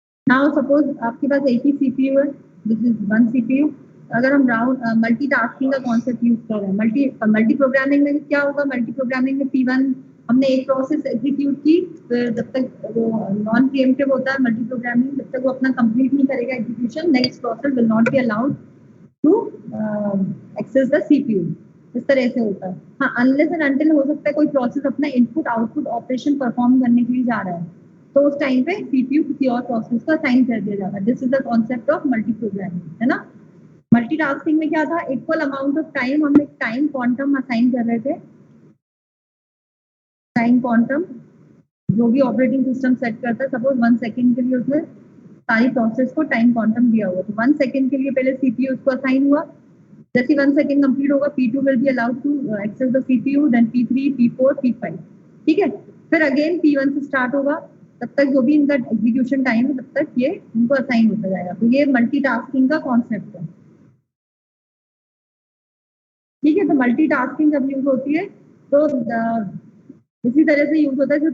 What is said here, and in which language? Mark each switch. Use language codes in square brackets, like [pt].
[en] Now suppose [hi] आपके पास एक ही CPU है, [en] this is one CPU। [hi] अगर हम राउंड मल्टीटास्किंग का कॉन्सेप्ट यूज कर रहे हैं, मल्टी प्रोग्रामिंग में क्या होगा, मल्टी प्रोग्रामिंग में P1 हमने एक प्रोसेस एग्जीक्यूट की, जब तक वो नॉन प्रीएम्प्टिव होता है मल्टी प्रोग्रामिंग, जब तक वो अपना कंप्लीट नहीं करेगा execution, [en] Next process will not be allowed to access the CPU। [hi] इस तरह से होता है। हाँ, अनलेस एंड अनटिल हो सकता है कोई प्रोसेस अपना इनपुट आउटपुट ऑपरेशन परफॉर्म करने के लिए जा रहा है, तो उस टाइम पे सीपीयू किसी और प्रोसेस को असाइन कर दिया जाता है। [en] This is the concept of multi programming, है ना? [hi] मल्टीटास्किंग में क्या था, [en] Equal amount of time हम एक time quantum assign कर रहे थे। [hi] टाइम क्वांटम जो भी ऑपरेटिंग सिस्टम सेट करता है, सपोज 1 सेकेंड के लिए उसने सारी प्रोसेस को टाइम क्वांटम दिया हुआ, तो 1 सेकेंड के लिए पहले सीपीयू उसको असाइन हुआ। जैसे 1 सेकेंड कंप्लीट होगा, [en] P2 will be allowed to access the CPU, then P3, P4, P5। [hi] ठीक है? फिर अगेन P1 से स्टार्ट होगा, तब तक जो भी इनका एग्जीक्यूशन टाइम है तब तक ये इनको असाइन होता जाएगा। तो ये मल्टीटास्किंग का कॉन्सेप्ट है। ठीक है? तो मल्टीटास्किंग जब यूज होती है तो इसी तरह से यूज होता है।